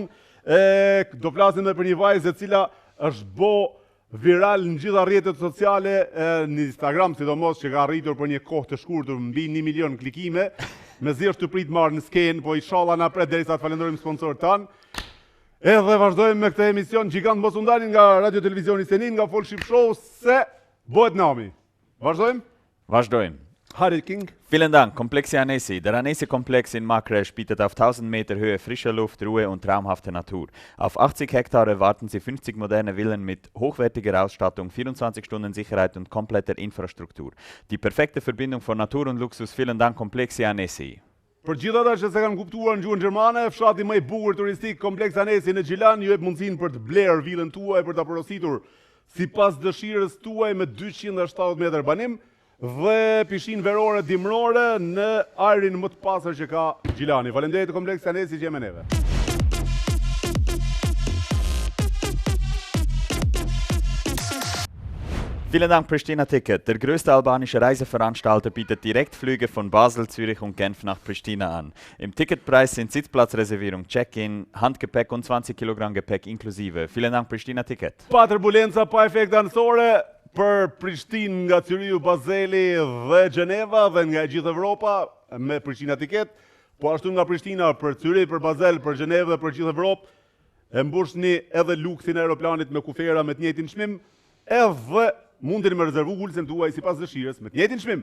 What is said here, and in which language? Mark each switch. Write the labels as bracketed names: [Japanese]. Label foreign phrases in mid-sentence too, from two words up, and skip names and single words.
[Albanian] Do flasim edhe për një vajzë e cila është bo viral në gjitha rrjetet sociale, në Instagram sidomos, që ka arritur për një kohë të shkurtër mbi 1 milion klikime. Mezi është të prit marrë në skenë, po inshallah na pret derisa të falenderojmë sponsorët tanë. Edhe vazhdojmë me këtë emision gjigant mos u ndalin nga Radio Televizioni Senin, nga Full Ship Show, se bëhet nami. Vazhdojmë. Harry King. [German] Vielen Dank. Komplex Anesi. Der Anesi-Komplex in Makresch bietet auf 1000 Meter Höhe frische Luft, Ruhe und traumhafte Natur. Auf 80 Hektar erwarten Sie 50 moderne Villen mit hochwertiger Ausstattung, 24 Stunden Sicherheit und kompletter Infrastruktur. Die perfekte Verbindung von Natur und Luxus. Vielen Dank, Komplex Anesi. [Albanian] Për gjithë ata që se kanë kuptuar në gjuhën gjermane, fshati më i bukur turistik Kompleks Anesi në Gjilan ju jep mundësinë për të blerë vilën tuaj, për ta porositur sipas dëshirës tuaj me 270 metër banim dhe pishin verore dimrore në ajrin më të pastër që ka Gjilani. Faleminderit Kompleks Anesi që jemi neve. [German] Vielen Dank, Pristina Ticket. Der größte albanische Reiseveranstalter bietet Direktflüge von Basel, Zürich und Genf nach Pristina an. Im Ticketpreis sind Sitzplatzreservierung, Check-in, Handgepäck und 20 Kilogramm Gepäck inklusive. Vielen Dank, Pristina Ticket. [Albanian] Pa turbulenca, pa efekte anësore për Prishtinë nga Cyriu, Bazeli dhe Gjeneva dhe nga gjithë Evropa me Pristina Ticket, po ashtu nga Prishtina për Cyri, për Bazel, për Gjenevë dhe për gjithë Evropë, e mbushni edhe luksin e aeroplanit me kufera me të njëjtin çmim, edhe mundeni me rezervu ulsen tuaj sipas dëshirës me të njëjtin çmim.